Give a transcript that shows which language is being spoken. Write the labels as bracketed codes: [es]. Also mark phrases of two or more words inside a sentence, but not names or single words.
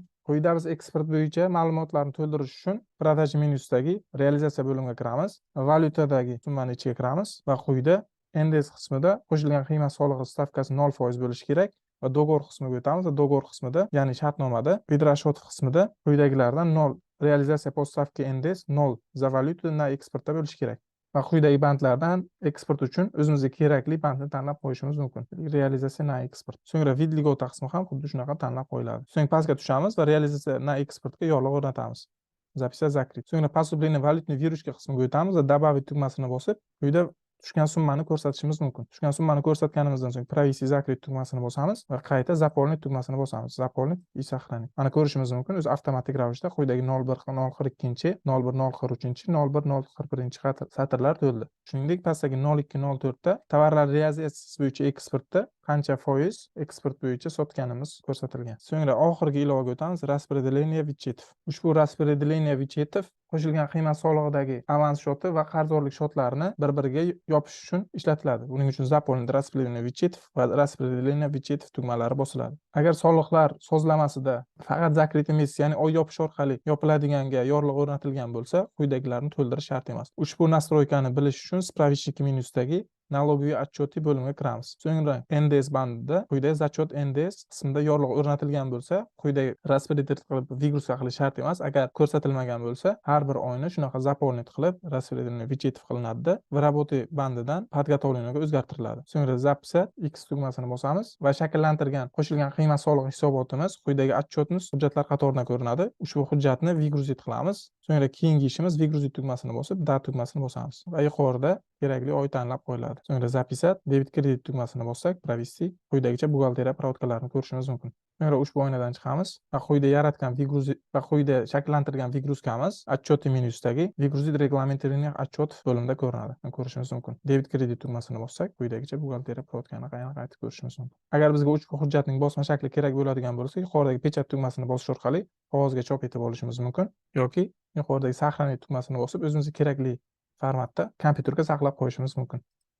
[uz] Quyida biz eksport bo'yicha ma'lumotlarni to'ldirish uchun продажа menyusidagi realizatsiya bo'limiga kiramiz. Valyutadagi summani ichiga kiramiz va quyida NDS qismida qo'shilgan qiymat solig'i stavkasi 0% bo'lishi kerak va dogovor qismiga o'tamiz va dogovor qismida, ya'ni shartnomada Pedrashotov qismida quyidagilardan 0 realizatsiya [ru] по ставке NDS 0 за валюту на экспортda [uz] bo'lishi kerak. Va quyidagi bandlardan eksport uchun o'zimizga kerakli bandni tanlab qo'yishimiz mumkin. Realizatsiya na eksport. So'ngra vid ligota qismi ham xuddi shunaqa tanlab qo'yiladi. So'ng pastga tushamiz va realizatsiya na eksportga yorliq o'rnatamiz. [ru] Записать закрыть. [uz] So'ngra поступление valyutный virusga qismiga o'tamiz va добавить tugmasini bosib, quyida tushgan summani ko'rsatishimiz mumkin. Tushgan summani ko'rsatganimizdan so'ng [ru] провести закрыть [uz] tugmasini bosamiz va qayta заполнить tugmasini bosamiz. [ru] Заполнить и сохранить. [uz] Mana ko'rishimiz mumkin, o'zi avtomatik ravishda quyidagi 0,1-0,42, 0,1-0,43, 0,1-0,41 satrlar to'ldi. Shuningdek, pastdagi 0,2-0,4da tovarlar realizatsiyasi bo'yicha eksportda qancha foiz eksport bo'yicha sotganimiz ko'rsatilgan. So'ngra oxirgi ilovaga o'tamiz, [ru] распределение вычетов. [uz] Ushbu [ru] распределение вычетов [uz] qo'shilgan qiymat solig'idagi avans shoti va qarzdorlik shotlarini bir-biriga yopish uchun ishlatiladi. Buning uchun [ru] заполнить распределение вычетов [uz] va [ru] распределение вычетов [uz] tugmalari bosiladi. Agar soliqlar sozlamasida faqat zakrit emas, ya'ni oy yopish orqali yopiladiganga yorliq o'rnatilgan bo'lsa, quyidagilarni to'ldirish shart emas. Ushbu nastroykani bilish uchun справочники menyusidagi [ru] налоговый отчеты [uz] bo'limiga kiramiz. So'ngra NDS bandida quyida zachot NDS qismida yorliq o'rnatilgan bo'lsa, quyida распределить qilib вигрузка qilish shart emas. Agar ko'rsatilmagan bo'lsa, har bir oyni shunaqa заполнить qilib [ru] распределение вычетов [uz] qilinadi va работы bandidan подготовленияga o'zgartiriladi. So'ngra записать X tugmasini bosamiz va shakllantirgan qo'shilgan qiymat solig'i hisobotimiz quyidagi отчетimiz hujjatlar qatoridan ko'rinadi. Ushbu hujjatni вигрузить qilamiz. So'ngra keyingi ishimiz вигрузить tugmasini bosib, da tugmasini bosamiz va yuqorida kerakli oy tanlab qo'yiladi. So'ngra записать debit kredit tugmasini bossak, провести quyidagicha buxgalteriya provodkalarini ko'rishimiz mumkin. So'ngra ushbu oynadan chiqamiz va quyida yaratgan вигрузить va quyida shakllantirgan вигрузкamiz отчеты menyusidagi [ru] вигрузить регламентированных отчетов [uz] bo'limida ko'rinadi. Ko'rishimiz mumkin. Debit kredit tugmasini bossak, quyidagicha buxgalteriya provodkani qayta ko'rishimiz mumkin. Agar bizga ushbu hujjatning bosma shakli kerak bo'ladigan bo'lsa, yuqoridagi pechat tugmasini bosish orqali qog'ozga chop etib olishimiz mumkin yoki yuqoridagi сохранить tugmasini bosib, o'zimizga kerakli formatda kompyuterga saqlab qo'yishimiz mumkin.